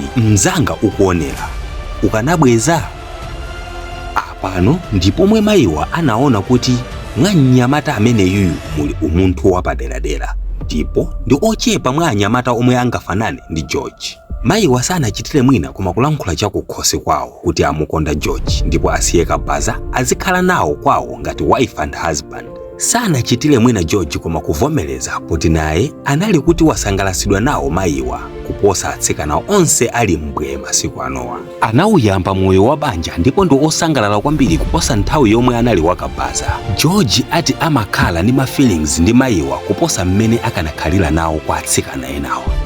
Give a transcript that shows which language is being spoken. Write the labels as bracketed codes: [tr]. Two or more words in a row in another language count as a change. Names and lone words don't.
[ny] Mzanga ukuonera, ukanabweza? Apano ndipo mwe mayiwa anaona kuti mwa Nyamata amene yuyu muli umunthu wapaderadera, ndipo ndi ochepa mwa Anyamata omwe angafanane ndi George. Mayiwa sanachitire mwina koma kulankhula chakukhosi kwawo kuti amukonda George, ndipo asiye kabaza azikhala nawo kwawo ngati [en] wife and husband. [ny] Sanachitire mwina George koma kuvomereza poti naye anali kuti wasangalasidwa nawo mayiwa kuposa atsikana onse ali mbwe masiku anowa. Anawuyamba moyo wa banja ndipo ndi osangalala kwambiri kuposa nthawi yomwe anali wakabaza. George ati amakhala ndi ma feelings ndi mayiwa kuposa mmene akanakhalira nawo kwa atsikana enawa.